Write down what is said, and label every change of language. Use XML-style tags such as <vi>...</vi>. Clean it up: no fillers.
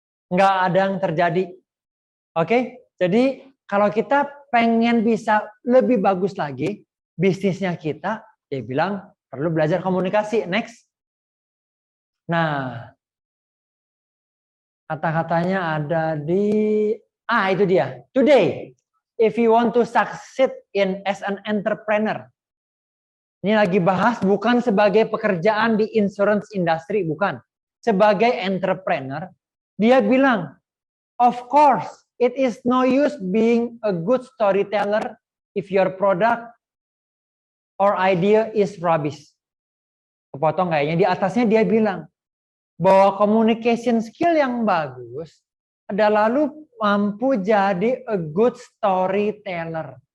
<id>Nggak ada yang terjadi. Oke, jadi kalau kita pengen bisa lebih bagus lagi, bisnisnya kita, dia bilang perlu belajar komunikasi. Next. Nah, kata-katanya ada di, itu dia.</id> <en>Today, if you want to succeed as an entrepreneur.</en> <id>Ini lagi bahas bukan sebagai pekerjaan di insurance industry, bukan. Sebagai entrepreneur, dia bilang,</id> <en>of course, it is no use being a good storyteller if your product or idea is rubbish.</en> <id>Kepotong kayaknya. Di atasnya dia bilang bahwa communication skill yang bagus adalah lu mampu jadi</id> <en>a good storyteller.</en>